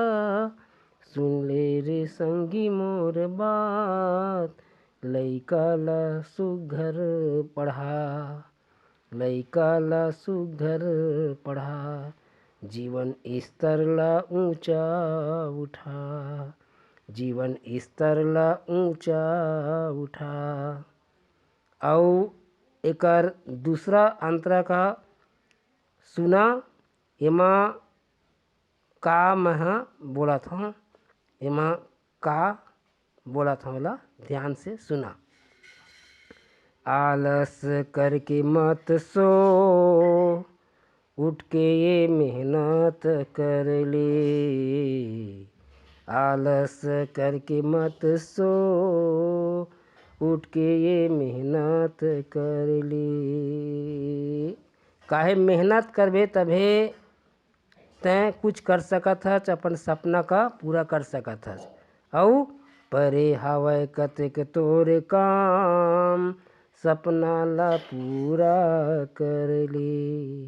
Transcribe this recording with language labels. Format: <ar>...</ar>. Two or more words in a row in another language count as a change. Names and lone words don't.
<hne>सुन ले रे संगी मोर बात, लइका ला सुघर पढ़ा, लइका ला सुघर पढ़ा। जीवन स्तर ला ऊंचा उठा, जीवन स्तर ला ऊंचा उठा। और एकर दूसरा अंतरा का सुना, एमा का मैं बोला था, एमा का बोला था वाला ध्यान से सुना। आलस करके मत सो, उठ के ये मेहनत कर ले। आलस करके मत सो, उठ के ये मेहनत कर ले। काहे मेहनत करबे तभे तैं कुछ कर सकत हस, अपन सपना का पूरा कर सकत हस। और परे हवय कतेक तोरे काम, सपना ला पूरा कर ले।</hne>